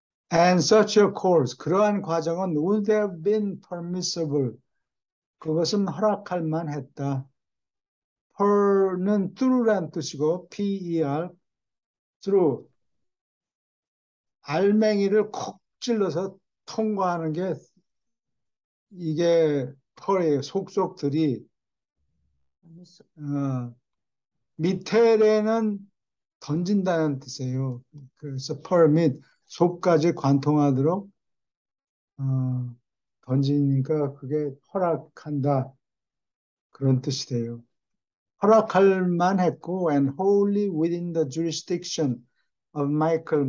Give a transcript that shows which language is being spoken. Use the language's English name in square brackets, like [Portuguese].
[English] And such a course, [Korean] 그러한 과정은 [English] would have been permissible. [Korean] 그것은 허락할 만했다. per는 through란 뜻이고 per, through, 알맹이를 콕 찔러서 통과하는 게 이게 per의 속속들이 밑에는 던진다는 뜻이에요. 그래서 per 및 속까지 관통하도록 던지니까 그게 허락한다 그런 뜻이 돼요. 허락할 만했고 [English] and wholly within the jurisdiction of Michael.